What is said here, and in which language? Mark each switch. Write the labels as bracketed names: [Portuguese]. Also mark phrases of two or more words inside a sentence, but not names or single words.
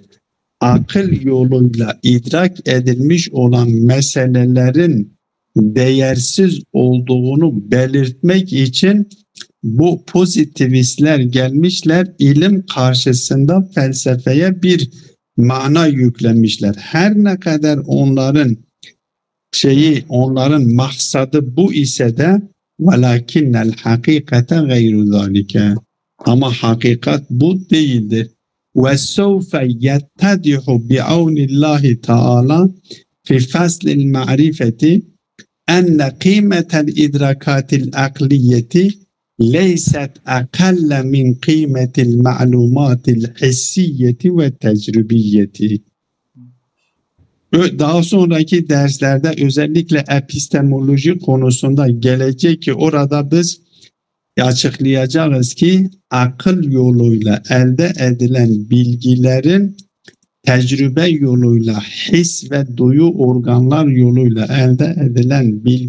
[Turkish] Akıl yoluyla idrak edilmiş olan meselelerin değersiz olduğunu belirtmek için bu pozitivistler gelmişler, ilim karşısında felsefeye bir mana yüklemişler. Her ne kadar onların maksadı bu ise de [Arabic] ولكن الحقيقة غير ذلك, [Turkish] ama hakikat bu değildir. [Arabic] وَسَوْفَ يَتَّدِحُ بِعَوْنِ اللّٰهِ تَعَالَى فِي فَصْلِ الْمَعْرِفَةِ أَنَّ قِيمَةَ الْإِدْرَاكَاتِ الْعَقْلِيَّةِ لَيْسَتْ أَقَلَّ مِنْ قِيمَةِ الْمَعْلُومَاتِ الْحِسِّيَّةِ وَالتَّجْرِبِيَّةِ. [Turkish] Daha sonraki derslerde özellikle epistemoloji konusunda gelecek ki orada biz açıklayacağız ki akıl yoluyla elde edilen bilgilerin tecrübe yoluyla, his ve duyu organlar yoluyla elde edilen